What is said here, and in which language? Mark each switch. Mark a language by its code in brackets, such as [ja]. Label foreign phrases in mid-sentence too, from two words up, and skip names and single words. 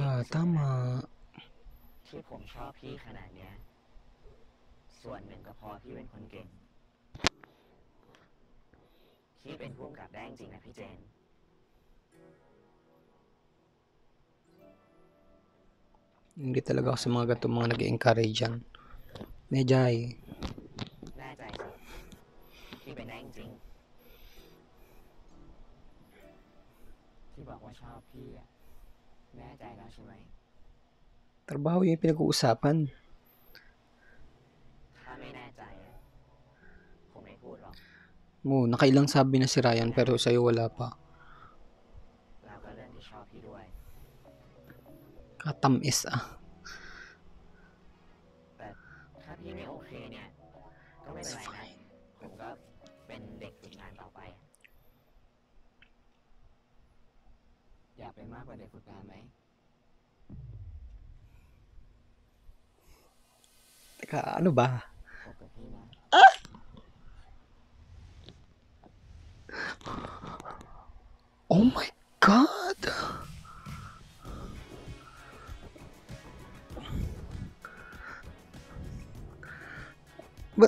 [en] Yeah, [th] สุดแล้ว [tl] tama. [th] ที่ผมชอบพี่ขนาดเนี้ยส่วนหนึ่งก็เพราะพี่เป็นคนเก่ง พี่เป็นผู้กำกับได้จริงๆนะพี่เจน [tl] Hindi talaga ako sa mga ganito mga nag-encourage yan. Medjay. [th] แน่ใจสิพี่เป็นได้จริงๆที่บอกว่าชอบพี่อะแน่ใจแล้วใช่ไหม [tl] Trabaho yung pinag-uusapan. [th] ถ้าไม่แน่ใจอะผมไม่พูดหรอก [tl] Nakailang sabi na si Ryan pero sa'yo wala pa. [th] แล้วก็เรื่องที่ชอบพี่ด้วย [tl] Katamis ah. [th] แต่ถ้าพี่ไม่โอเคเนี่ยก็ไม่ [en] It's [th] เป็นไรนะ [en] fine. [th] ผมก็เป็นเด็กฝึกงานต่อไป อยากเป็นมากกว่าเด็กฝึกงานไหม [tl] Teka, ano ba? [th] คบกับพี่นะ [en] Oh my God! [tl] Ba't?